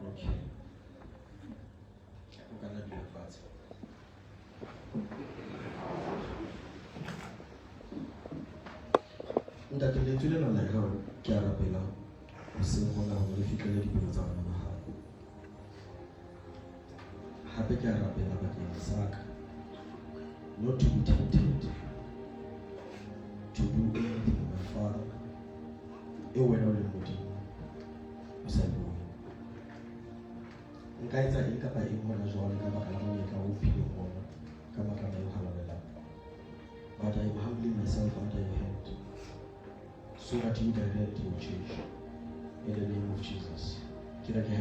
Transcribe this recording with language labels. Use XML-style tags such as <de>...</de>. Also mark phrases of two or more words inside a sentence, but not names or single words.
<st>Ntate le tswile nna le hao ke a rapela ho se hona ho re fitlhele dipelo tsa rona ba hao. Hape ke a rapela bakeng sa ka</st> <en>not to be tempted to do anything my Father</en> <st>e wena o le Modimo o sa bue. Nka etsa eng kapa eng hona jwale ka baka la monyetla o phileng hona ka baka la ho halalela.</st> <en>But I am humbling myself under your hand so that you direct your church in the name of Jesus. Amen.</en>